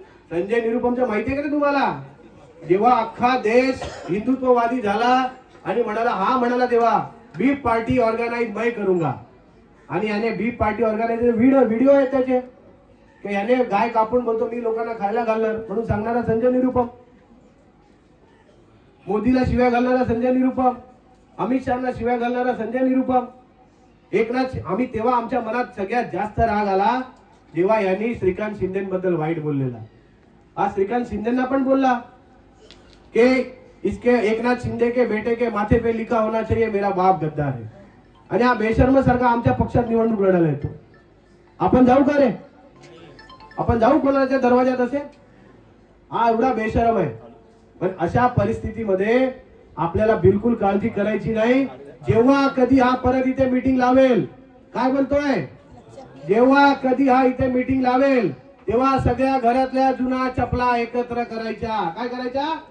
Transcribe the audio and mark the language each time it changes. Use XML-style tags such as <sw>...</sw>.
<mr>संजय निरुपमचं माहितीये का रे तुम्हाला? जेव्हा अख्खा देश हिंदुत्ववादी झाला आणि म्हणाला तेव्हा बीफ पार्टी ऑर्गेनाइज</mr> <hi>मैं करूंगा,</hi> <mr>आणि याने बीफ पार्टी ऑर्गेनाइज व्हिडिओ आहे त्याचे की याने गाय कापून बोलतो मी लोकांना खायला घालणार म्हणून सांगणारा संजय निरुपम, मोदीला शिव्या घालणारा संजय निरुपम, अमित शहाना शिव्या घालणारा संजय निरुपम, एकनाथ. आम्ही तेव्हा आमच्या मनात सगळ्यात जास्त राग आला जेव्हा यांनी श्रीकांत शिंदेबद्दल वाईट बोललेला. आज श्रीकांत शिंदेना पण बोलला कि</mr> <hi>इसके एकनाथ शिंदे के बेटे के माथे पे लिखा होना चाहिए मेरा बाप गद्दार है.</hi> <mr>आणि हा बेशर्म सारखा आमच्या पक्षात निवडणूक लढायला येतो. आपण जाऊ का रे? आपण जाऊ कोणाच्या दरवाजात असे? हा एवढा बेशरम आहे. पण अशा परिस्थितीमध्ये आपल्याला बिलकुल काळजी करायची नाही. जेव्हा कधी हा परत इथे मीटिंग लावेल, काय बोलतोय, जेव्हा कधी हा इथे मीटिंग लावेल तेव्हा सगळ्या घरातल्या जुना चपला एकत्र करायच्या. काय करायच्या?</mr>